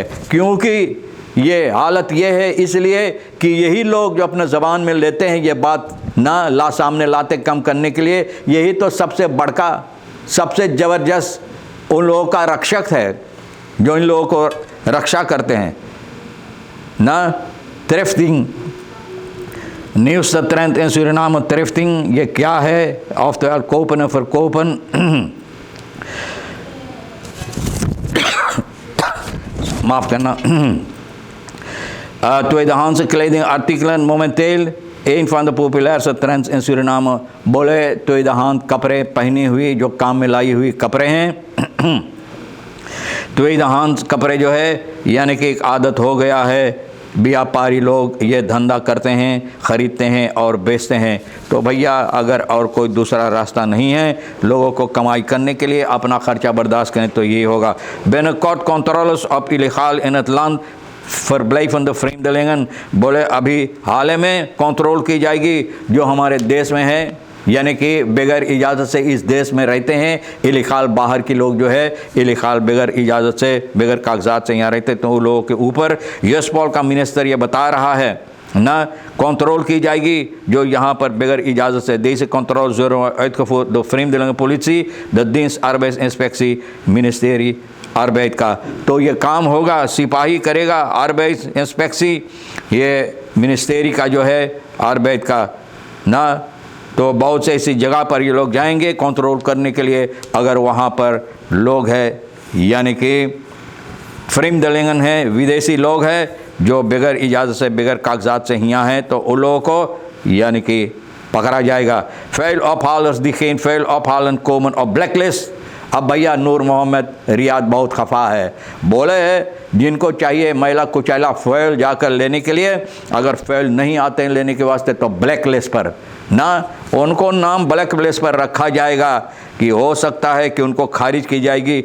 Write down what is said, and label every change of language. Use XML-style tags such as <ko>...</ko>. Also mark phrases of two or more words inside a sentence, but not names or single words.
<hns>क्योंकि ये हालत ये है इसलिए कि यही लोग जो अपने ज़बान में लेते हैं ये बात ना सामने लाते कम करने के लिए, यही तो सबसे बड़का सबसे ज़बरदस्त उन लोगों का रक्षक है जो इन लोगों को रक्षा करते हैं ना। थ्रिफ्टिंग न्यूज़ ट्रेंड इन सूरीनाम, थ्रिफ्टिंग ये क्या है?</hns> <nl>oftewel kopen en verkopen</nl> <hns>माफ़ करना</hns> <nl>tweedehands kledingartikelen momenteel een van de populairste trends in Suriname।</nl> <hns>बोले tweedehands कपड़े पहनी हुई जो काम में लाई हुई कपड़े हैं tweedehands कपड़े जो है यानी कि एक आदत हो गया है, व्यापारी लोग ये धंधा करते हैं, ख़रीदते हैं और बेचते हैं। तो भैया अगर और कोई दूसरा रास्ता नहीं है लोगों को कमाई करने के लिए अपना ख़र्चा बर्दाश्त करें तो ये होगा।</hns> <nl>binnenkort controles op illegaal in het land verblijvende vreemdelingen,</nl> <hns>बोले अभी हाल में कंट्रोल की जाएगी जो हमारे देश में है यानी कि बगैर इजाज़त से इस देश में रहते हैं, इलीगाल बाहर के लोग जो है इलीगाल बगैर इजाज़त से बगैर कागजात से यहाँ रहते, तो उन लोगों के ऊपर यशपॉल का मिनिस्टर ये बता रहा है ना कंट्रोल की जाएगी जो यहाँ पर बगैर इजाज़त से।</hns> <nl>Deze controle zullen uitgevoerd door vreemdelingenpolitie, de dienst arbeidsinspectie, ministerie arbeid का।</nl> <hns>तो ये काम होगा, सिपाही करेगा arbeid इंस्पेक्सी, ये मिनिस्ट्री का जो है arbeid का ना। तो बहुत से ऐसी जगह पर ये लोग जाएंगे कंट्रोल करने के लिए, अगर वहाँ पर लोग हैं यानी कि फ्रीमदलिंगन है, विदेशी लोग हैं जो बगैर इजाज़त से बगैर कागजात से यहाँ हैं, तो उन लोगों को यानी कि पकड़ा जाएगा।</hns> <nl>फेल ophalers die geen फेल ophalen komen op blacklist।</nl> <hns>अब भैया नूर मोहम्मद रियाद बहुत खफा है, बोले है जिनको चाहिए महिला कुचैला फेल जाकर लेने के लिए, अगर फेल नहीं आते हैं लेने के वास्ते तो ब्लैक लिस्ट पर ना, उनको नाम ब्लैक लिस्ट पर रखा जाएगा कि हो सकता है कि उनको खारिज की जाएगी।</hns>